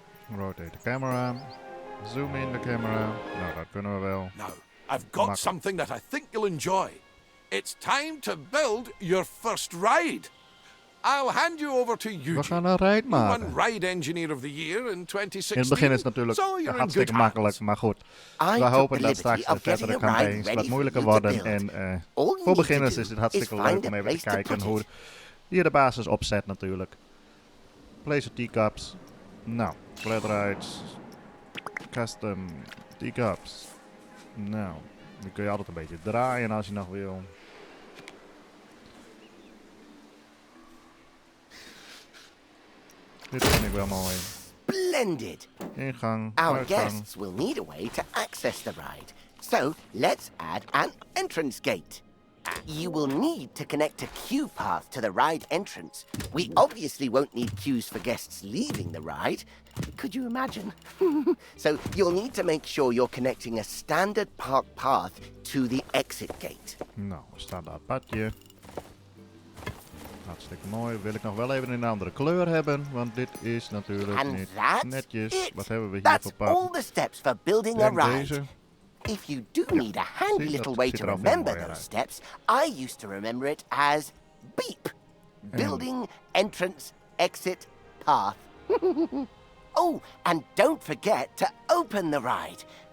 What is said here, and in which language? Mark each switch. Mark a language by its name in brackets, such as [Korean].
[English] Rotate the camera. Zoom in the camera. [Dutch] Nou, dat kunnen we wel. [English] Now, I've got something that I think you'll enjoy. It's time to build your first ride. I'll hand you over to Eugene. [Dutch] We gaan een ride maken. [English] You won Ride Engineer of the Year in 2016. [Dutch] In het begin is het natuurlijk hartstikke makkelijk, maar goed. We hopen dat straks de verdere campagnes wat moeilijker worden. En voor beginners is het hartstikke leuk om even te kijken hoe je de basis opzet natuurlijk. [English] Place teacups. [Dutch] Nou, flat rides, custom, teacups. Nou, die kun je altijd een beetje draaien als je nog wil. Dit vind ik wel mooi. [English] Splendid! [Dutch] Ingang, [English] Our [Dutch] uitgang. [English] guests will need a way to access the ride. So, let's add an entrance gate. You will need to connect a queue path to the ride entrance. We obviously won't need queues for guests leaving the ride. Could you imagine? So you'll need to make sure you're connecting a standard park path to the exit gate. [Dutch] Nou, standaard padje. Hartstikke mooi. Wil ik nog wel even in een andere kleur hebben, want dit is natuurlijk niet netjes. Wat hebben we hier voor pad? [English] That's all the steps for building a ride. If you do need a handy little way to remember those steps, I used to remember it as BEEP. Building, entrance, exit, path. Oh, and don't forget to open the ride.